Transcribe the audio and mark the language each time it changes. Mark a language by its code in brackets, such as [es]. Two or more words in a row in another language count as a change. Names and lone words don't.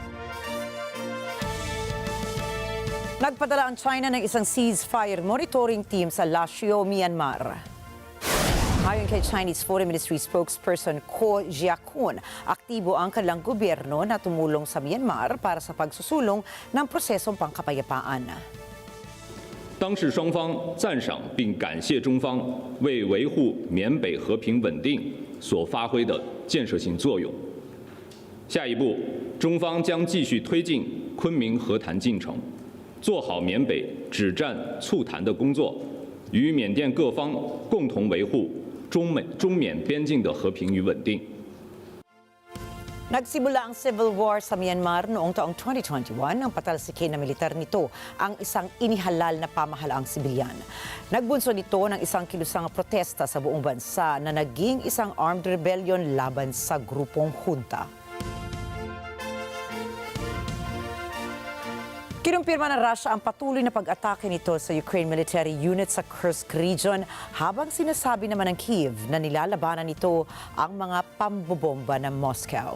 [tl] Nagpadala ang China ng isang ceasefire monitoring team sa Laureus, Myanmar. Ayon kay Chinese Foreign Ministry spokesperson Ko Jiakun, aktibo ang kanilang gobyerno na tumulong sa Myanmar para sa pagsusulong ng prosesong pangkapayapaan. [zh] 当事双方赞赏并感谢中方为维护缅北和平稳定所发挥的建设性作用。下一步，中方将继续推进昆明和谈进程，做好缅北止战促谈的工作，与缅甸各方共同维护中缅边境的和平与稳定。 [tl] Nagsimula ang [en] civil war [tl] sa Myanmar noong taong 2021 nang patalsikin na militar nito ang isang inihalal na pamahalaang sibilyan. Nagbunso nito ng isang kilusang protesta sa buong bansa na naging isang [en] armed rebellion [tl] laban sa grupong junta. Kinumpirma ng Russia ang patuloy na pag-atake nito sa Ukraine [en] military unit [tl] sa Kursk region habang sinasabi naman ng Kyiv na nilalabanan nito ang mga pambobomba ng Moscow.